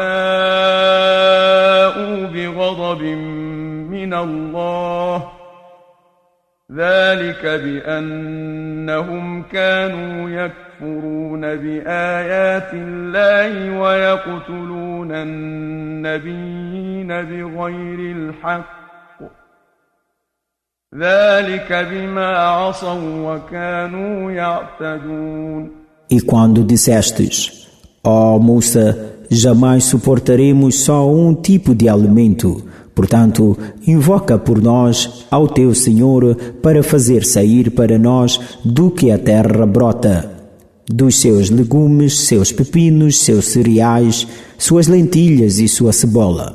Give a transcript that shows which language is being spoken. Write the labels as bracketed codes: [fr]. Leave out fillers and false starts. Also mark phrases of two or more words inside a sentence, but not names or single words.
[ar] وباءوا بغضب من الله ذلك بأنهم كانوا يكفرون بآيات الله ويقتلون النبيين بغير الحق ذلك بما عصوا وكانوا يعتدون. [pt] E quando dissestes, ó Musa, jamais suportaremos só um tipo de alimento. Portanto, invoca por nós ao teu Senhor para fazer sair para nós do que a terra brota, dos seus legumes, seus pepinos, seus cereais, suas lentilhas e sua cebola.